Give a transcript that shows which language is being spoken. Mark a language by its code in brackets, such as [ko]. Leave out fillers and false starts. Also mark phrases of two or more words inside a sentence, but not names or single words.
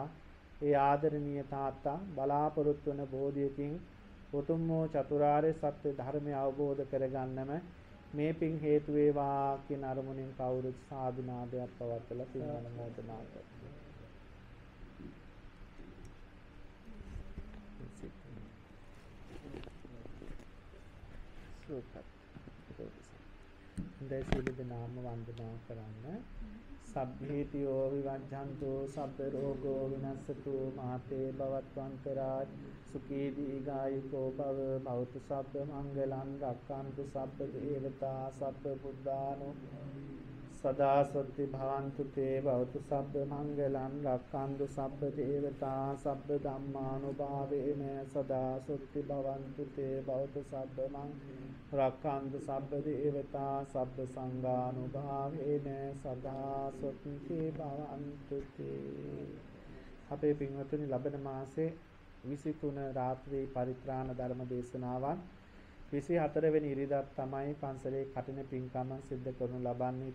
[si] ඒ ආදරණීය තාත්තා බලාපොරොත්තු වන බෝධියකින් උතුම් වූ චතුරාර්ය සත්‍ය ධර්මය අවබෝධ කරගන්නම මේ පින් හේතු වේවා කියන අරමුණින් කවුරුත් සාදු නාදයක් පවත්වලා පින් අනුමෝදනා කරනවා. දේශීලිද නාම වන්දනා කරන්න. [pi] සබ්බේතියෝ විවංජන්තෝ සබ්බ රෝගෝ විනස්සතු මාතේ භවත්වන්තරා සුඛී දීඝායුකෝ භව භවතු සබ්බ මංගලං රක්ඛන්තු සබ්බ දේවතා සබ්බ බුද්ධානෝ සදා සොත්ති භවන්තු තේ භවතු සබ්බ මංගලං රක්ඛන්තු සබ්බ දේවතා සබ්බ ධම්මානුභාවේන සදා සොත්ති භවන්තු තේ භවතු සබ්බ මං රක්ඛන්තු සබ්බ දේවතා සබ්බ සංඝානුභාවේන සදා සොත්ති භවන්තු තේ. [si] අපේ පින්වතුනි ලබන මාසේ 23 රාත්‍රී පරිත්‍රාණ ධර්ම දේශනාවන් 24 වෙනි ඉරිදා තමයි පන්සලේ කටින පින්කම සිද්ධ කරනු ලබන්නේ.